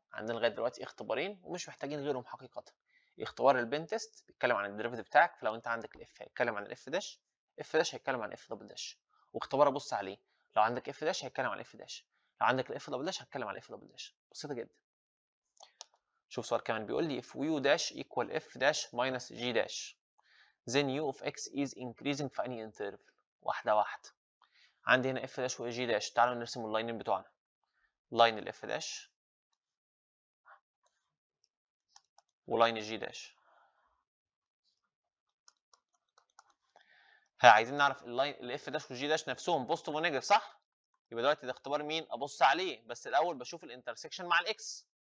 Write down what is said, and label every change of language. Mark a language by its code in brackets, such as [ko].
[ar] عندنا لغايه دلوقتي اختبارين ومش محتاجين غيرهم حقيقه. اختبار البن تيست بيتكلم عن الديريفيتيف بتاعك، فلو انت عندك الاف هيتكلم عن الاف داش، اف داش هيتكلم عن اف دبل داش. واختبار ابص عليه لو عندك اف داش هيتكلم عن اف داش، لو عندك الاف دبل داش هيتكلم عن اف دبل داش. بسيطه جدا. شوف سؤال كمان بيقول لي [en] if u dash equal f dash minus g dash then u of x is increasing [ar] في انهي [en] interval. [ar] واحده واحده. عندي هنا f dash و g dash. تعالوا نرسم اللاينين بتوعنا. لاين الاف داش ولاين الجي داش. عايزين نعرف اللاين الاف داش والجي داش نفسهم بوزيتيف ونيجاتيف صح؟ يبقى دلوقتي ده اختبار مين؟ ابص عليه، بس الاول بشوف الانترسكشن مع الاكس.